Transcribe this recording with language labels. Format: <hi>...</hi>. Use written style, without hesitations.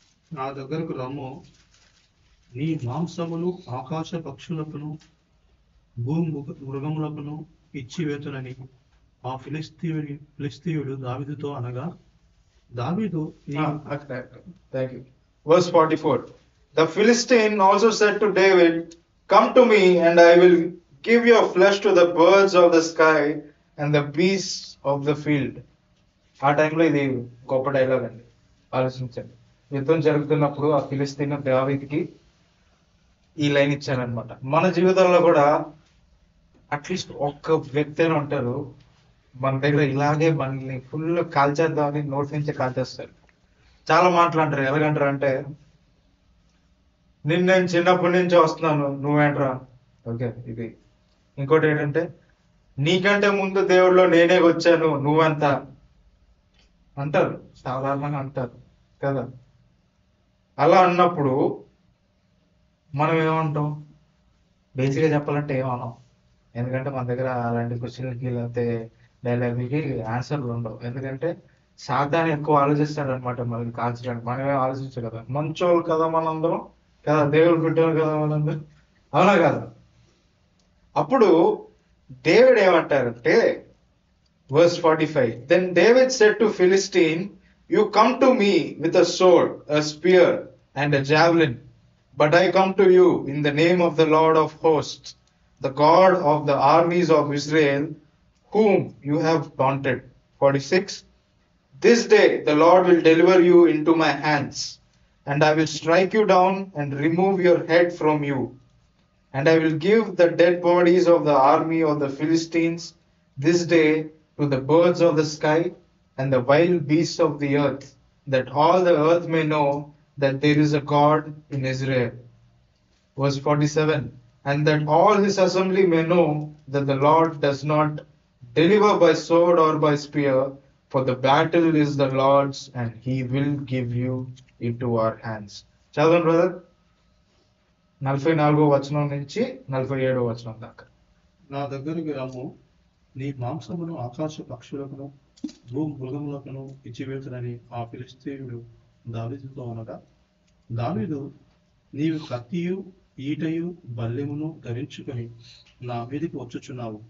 <te>నా దగ్గరకు రమ్ము, నీ మాంసమును ఆకాశ పక్షులకును మృగములకును ఇచ్చివేతునని ఆ ఫిలిస్తీయుడు దావీదుతో అనగా, దావీదు</te> <en>Thank you. Verse 44. The Philistine also said to David, "Come to me, and I will give your flesh to the birds of the sky and the beasts of the field."</en> <te>ఆ టైంలో ఇది గొప్ప డైలాగ్ అండి, ఆలోచించండి. యుద్ధం జరుగుతున్నప్పుడు ఆ ఫిలిస్తీన్ దావీదుకి ఈ లైన్ ఇచ్చారనమాట. మన జీవితంలో కూడా అట్లీస్ట్ ఒక్క వ్యక్తి అయినా ఉంటారు మన దగ్గర ఇలాగే మనల్ని ఫుల్ కాల్చేద్దామని నోటి నుంచి కాల్చేస్తారు. చాలా మాట్లాడతారు. ఎలాగంటారు అంటే, నేను చిన్నప్పటి నుంచి వస్తున్నాను, నువ్వేంట్రా. ఓకే, ఇది. ఇంకోటి ఏంటంటే, నీకంటే ముందు దేవుడిలో నేనే వచ్చాను, నువ్వెంత అంటారు. సాధారణంగా అంటారు కదా. అలా అన్నప్పుడు మనం ఏమంటాం? బేసిక్గా చెప్పాలంటే ఏమన్నాం. ఎందుకంటే మన దగ్గర అలాంటి క్వశ్చన్లకి లేకపోతే డైలాగ్లకి ఆన్సర్లు ఉండవు. ఎందుకంటే సాతాను ఎక్కువ ఆలోచిస్తాడు అనమాట మనకి కాల్చడానికి. మనమే ఆలోచించు కదా, మంచోళ్ళు కదా మనందరం, కదా దేవుడు బిడ్డలు కదా మనందరం, అవునా కదా. అప్పుడు డేవిడ్ ఏమంటారంటే,</te> <en>verse 45, then David said to Philistine, "You come to me with a sword, a spear and a javelin, but I come to you in the name of the Lord of hosts, the God of the armies of Israel, whom you have taunted." 46, "This day the Lord will deliver you into my hands, and I will strike you down and remove your head from you. And I will give the dead bodies of the army of the Philistines this day to the birds of the sky and the wild beasts of the earth, that all the earth may know that there is a God in Israel." Verse 47, "And that all his assembly may know that the Lord does not deliver by sword or by spear, for the battle is the Lord's, and he will give you into our hands."</en> <te>చదవండి brother, 44వ వచనం నుంచి 47వ వచనం దాకా. నా దగ్గరికి రమ్ము, నీ మాంసమును ఆకాశ పక్షులకును మృగములకును ఇచ్చివేతునని ఆ ఫిలిస్తీయుడు దావీదుతో అనగా, దావీదు, నీవు కత్తియు ఈటయు బల్లెమును ధరించుకొని నా మీదికి వచ్చుచున్నావు.</te>